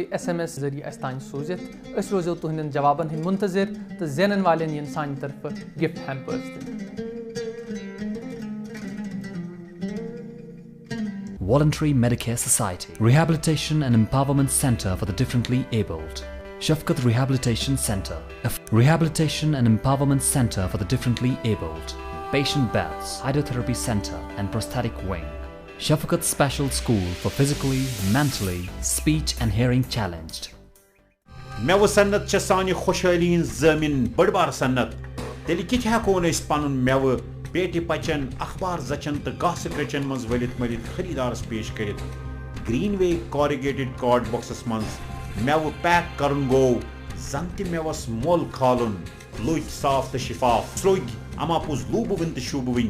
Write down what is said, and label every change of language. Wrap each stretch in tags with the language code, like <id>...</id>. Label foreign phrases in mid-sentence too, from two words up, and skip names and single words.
<ks>SMS ذٔریعہٕ اَسہِ تانۍ سوٗزِتھ أسۍ روزو تُہنٛدٮ۪ن جوابن ہٕنٛدۍ منتظر تہٕ زینن والٮ۪ن یِن سانہِ طرفہٕ</ks> <en>gift hampers</en> <ks>دِنہٕ.</ks> <en>Voluntary Medicare Society, Rehabilitation and Empowerment Center for the Differently Abled. Shafqat Rehabilitation Center, Rehabilitation and Empowerment Center for the Differently Abled. Patient Beds, Hydrotherapy Center and Prosthetic Wing. Shafqat Special School for Physically, Mentally, Speech and Hearing Challenged.</en> <ks>مےٚ صنعت چھےٚ سانہِ خۄشحٲلی ہٕنٛز زٲمِن بٔڑ بار صنعت تیٚلہِ کِتھ ہٮ۪کو نہٕ أسۍ پنُن مٮ۪وٕ پیٹہِ پچن اخبار زچن تہٕ گاسہٕ کچن منٛز ؤلِتھ مٔلِتھ خٔریٖدارس پیش کٔرِتھ. گرین وے</ks> <en>corrugated card boxes</en> <ks>منٛز مٮ۪وٕ پیک کرُن گوٚو زن تہِ مٮ۪وس مۄل کھالُن لٔگۍ صاف تہٕ شفاف سرٛوگۍ اما پوٚز لوٗبہٕ وٕنۍ تہٕ شوٗبہٕ وٕنۍ.</ks>